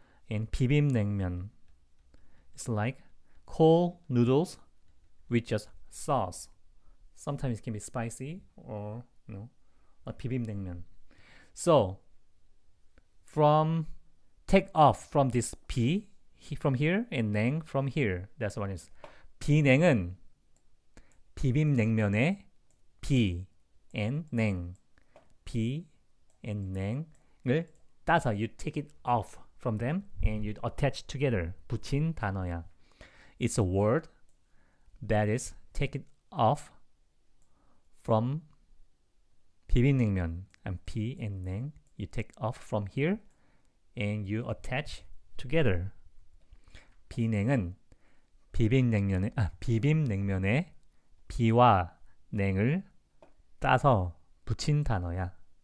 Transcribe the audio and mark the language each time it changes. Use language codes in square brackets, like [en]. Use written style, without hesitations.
[en] And 비빔냉면, it's like cold noodles with just sauce. Sometimes it can be spicy or a 비빔냉면. So take off from this 비 from here and 냉 from here. That's what it is. [ko] 비냉은 비빔냉면의 비 and 냉. [en] 비 and [ko] 냉을 따서 [en] you take it off from them and you attach together. [ko] 붙인 단어야. [en] It's a word that is take it off from 비빔냉면 and 비 and 냉. You take off from here and you attach together. [ko] 비냉은 비빔냉면에 비와 냉을 따서 붙인 단어야.